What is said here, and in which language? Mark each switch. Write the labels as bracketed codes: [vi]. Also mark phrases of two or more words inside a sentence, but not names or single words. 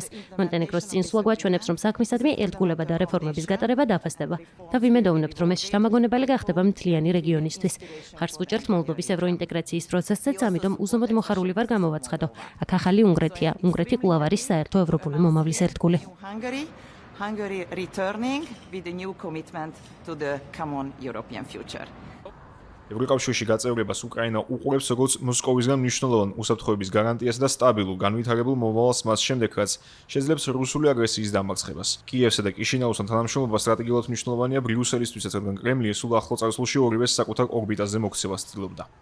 [ka] მონტენეგროს წინსვლა გვაჩვენებს, რომ საქმისადმი ერთგულება და რეფორმების გატარება დაფასდება და ვიმედოვნებთ, რომ ეს შთამაგონებელი გახდება მთლიანი რეგიონისთვის. მხარს ვუჭერთ მოლდოვის ევროინტეგრაციის პროცესსაც, ამიტომ უზომოდ მოხარული ვარ გამოვაცხადო. აქ ახალი უნგრეთია. უნგრეთი კვლავ არის საერთო ევროპული მომავლის ერთგული. [en] Hungary returning with a new commitment to the common European future. [ka] ევროკავშირში გაწევრებას უკრაინა უყურებს როგორც მოსკოვისგან მნიშვნელოვან უსაფრთხოების გარანტიას და სტაბილურ განვითარებულ მომავალს მას შემდეგ, რაც შეძლებს რუსული აგრესიის დამარცხებას. კიევსა და კიშინაუსთან თანამშრომლობა სტრატეგიულად მნიშვნელოვანია ბრიუსელისთვისაც, რადგან კრემლი სულ ახლო წარსულში ორივეს საკუთარ ორბიტაზე მოქცევას ცდილობდა.